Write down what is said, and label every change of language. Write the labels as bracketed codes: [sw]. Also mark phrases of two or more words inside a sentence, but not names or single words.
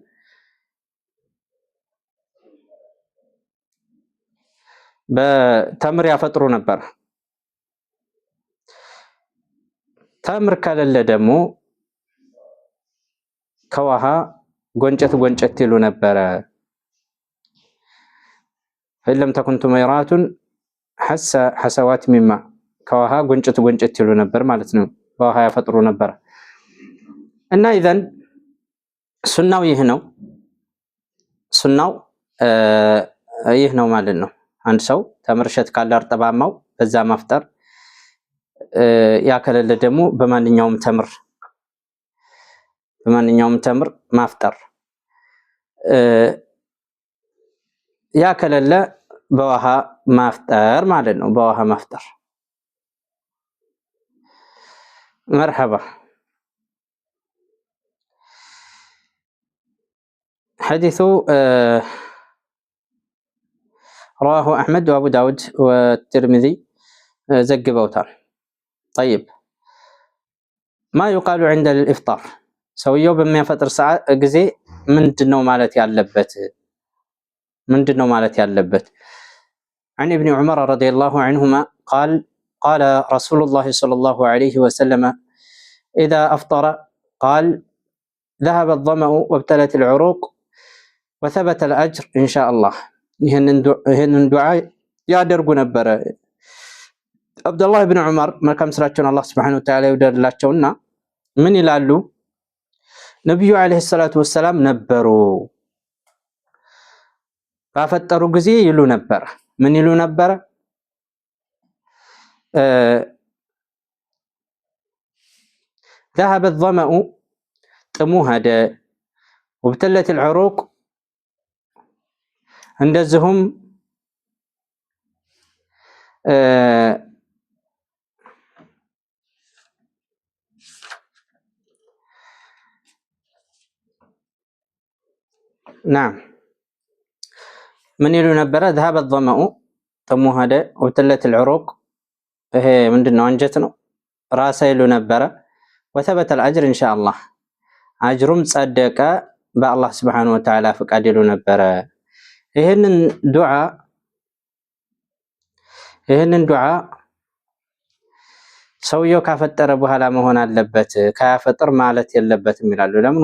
[am] በተምር ያፈጥሩ ነበር። ተምር ከሌለ ደግሞ ከውሃ ጎንጨት ይሉ ነበረ። [ar] فإن تكن تميرات حسوات من ماء [am] ከውሃ ጎንጨት ይሉ ነበር ማለት ነው። በውሃ ያፈጥሩ ነበር እና ኢዘን ሱናው ይህ ነው። ሱናው ይህ ነው ማለት ነው። አንድ ሰው ተምርሸት ካለ እርጥባማው በዛ ማፍጠር ያከለለ ደግሞ በማንኛውም ተምር ማፍጠር ያከለለ በውሃ ማፍጠር ማለት ነው። በውሃ ማፍጠር مرحبا. [ar] حديث رواه أحمد وأبو داود والترمذي ዘግበውታል። طيب ما يقال عند الإفطار [am] ሰውየው በሚያፈጥር ሰዓት ጊዜ ምንድነው ማለት ያለበት [ar] عن ابن عمر رضي الله عنهما قال رسول الله صلى الله عليه وسلم إذا أفطر قال ذهب الظمأ وابتلت العروق وثبت الأجر إن شاء الله. [am] ይህንን ዱዓ ያደርጉ ነበረ አብዱላህ ኢብኑ ዑመር መልካም ስራቸውን አላህ [ar] سبحانه وتعالى [am] ይወደድላቸውና ምን ይላሉ? ነብዩ [ar] عليه الصلاة والسلام [am] ነበሩ ባፈጠሩ ጊዜ ይሉ ነበር። ምን ይሉ ነበር? [ar] ذهب الظمأ [am] ጥሙ ሄደ [ar] وابتلت العروق [am] እንደዚሁም نعم ምን ይሉ ነበረ? [ar] ذهب الظمأ [am] ጥሙ ሄደ [ar] وابتلت العروق [am] ይሄ ምንድነው አንጀት ነው ራሳ ይሉ ነበረ። [ar] وثبت الأجر إن شاء الله [am] አጅሩም ጸደቀ በአላህ [ar] سبحانه وتعالى [am] ፍቃድ ይሉ ነበረ። ይሄንን ዱዓ ሰውየው ካፈጠረ በኋላ መሆን አለበት፣ ካያፈጥር ማለት የለበትም ይላሉ። ለምን?